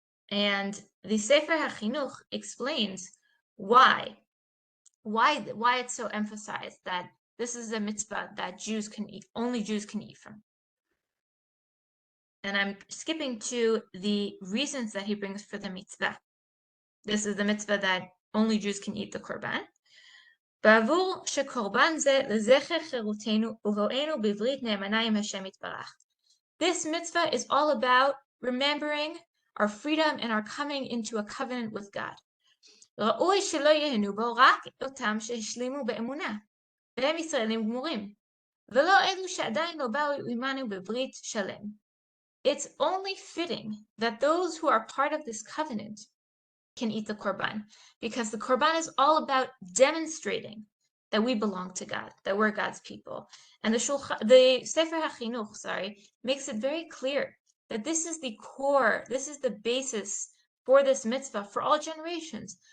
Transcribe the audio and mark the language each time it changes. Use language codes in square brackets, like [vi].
[en] And the Sefer HaChinuch explains why it's so emphasized that this is a mitzvah that Jews can eat, only Jews can eat from. And I'm skipping to the reasons that he brings for the mitzvah. This is the mitzvah that only Jews can eat the korban. [he] בעבור שקורבן זה לזכר חירותנו ובואנו בברית נאמנה עם השם יתברך. [en] This mitzvah is all about remembering our freedom and our coming into a covenant with God. [he] ראוי שלא יהנו בו רק אותם שהשלימו באמונה, והם ישראלים גמורים, ולא אלו שעדיין לא באו עמנו בברית שלם. [en] It's only fitting that those who are part of this covenant can eat the korban, because the korban is all about demonstrating that we belong to God, that we're God's people. And the Sefer HaChinuch, makes it very clear that this is the core, this is the basis for this mitzvah for all generations.